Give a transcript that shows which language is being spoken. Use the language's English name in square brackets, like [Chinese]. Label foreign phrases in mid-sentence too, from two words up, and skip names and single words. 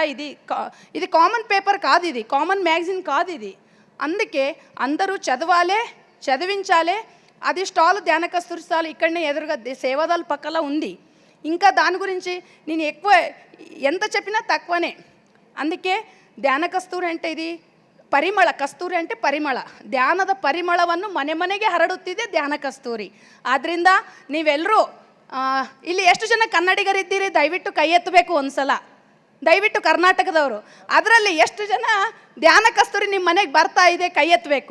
[Telugu] ఇది [English] common paper [Telugu] కాదు, ఇది [English] common magazine [Telugu] కాదు ఇది. అందుకే అందరూ చదవాలే, చదివించాలే. అది స్టాల్ ధ్యాన కస్తూరి స్టాల్ ఇక్కడనే ఎదురుగా సేవాదాల పక్కల ఉంది. ఇంకా దాని గురించి నేను ఎక్కువ ఎంత చెప్పినా తక్కువనే. [Kannada] అందుకే ಧ್ಯಾನ ಕಸ್ತೂರಿ అంటే ಇದು ಪರಿಮಳ, ಕಸ್ತೂರಿ అంటే ಪರಿಮಳ, ಧ್ಯಾನದ ಪರಿಮಳವನ್ನು ಮನೆ ಮನೆಗೆ ಹರಡುತ್ತಿದೆ ಧ್ಯಾನ ಕಸ್ತೂರಿ. ಆದ್ದರಿಂದ ನೀವೆಲ್ಲರೂ ಇಲ್ಲಿ ಎಷ್ಟು ಜನ ಕನ್ನಡಿಗರಿದ್ದೀರಿ ದಯವಿಟ್ಟು ಕೈ ಎತ್ತಬೇಕು ಒಂದ್ಸಲ, ದಯವಿಟ್ಟು ಕರ್ನಾಟಕದವರು. ಅದರಲ್ಲಿ ಎಷ್ಟು ಜನ ಧ್ಯಾನ ಕಸ್ತೂರಿ ನಿಮ್ಮ ಮನೆಗೆ ಬರ್ತಾ ಇದೆ ಕೈ ಎತ್ತಬೇಕು.